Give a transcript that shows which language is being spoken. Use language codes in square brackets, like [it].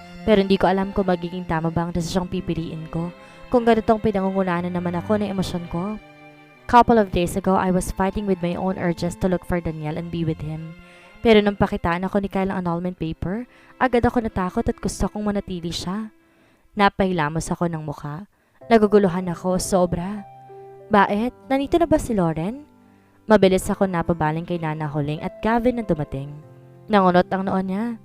[tl] Pero hindi ko alam kung magiging tama ba ang desisyong pipiliin ko. Kung ganitong pinangungunahan naman ako ng emosyon ko. [en] Couple of days ago, I was fighting with my own urges to look for Daniel and be with him. [tl] Pero nung pakitaan ako ni Kyle ang annulment paper, agad ako natakot at gusto kong manatili siya. Napahilamos ako ng mukha. Naguguluhan ako, sobra. Bakit? Nandito na ba si Lauren? Mabilis ako napabaling kay Nana Huling at Gavin na dumating. Nangunot ang noon niya.